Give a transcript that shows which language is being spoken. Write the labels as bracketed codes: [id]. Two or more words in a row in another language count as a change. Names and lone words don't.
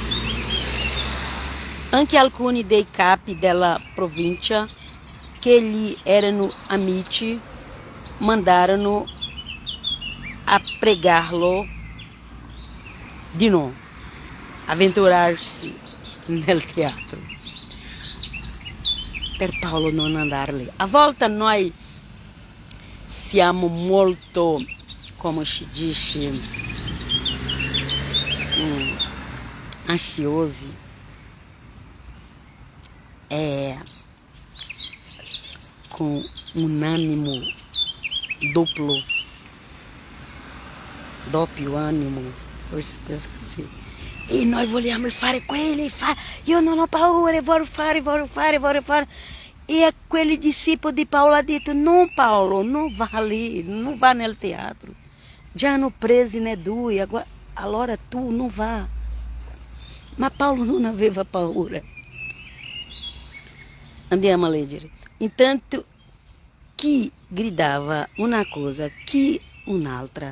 [it] Anche alcuni dei capi della provincia che gli erano amici mandarono a pregarlo di non avventurarsi nel teatro, per Paolo non andare lì. A volte noi siamo molto, come si dice, ansiosi, [pt] com um ânimo [it] doppio ânimo, forse penso così. E noi vogliamo fare quelli, io non ho paura, voglio fare. [pt] E aquele discípulo de Paulo [it] ha detto, [pt] não Paulo, não vá ali, não vá [it] nel teatro. Já hanno presi ne due, allora tu non vá. Ma Paulo non aveva paura. Andiamo a leggere. Intanto chi gridava una cosa, chi un'altra.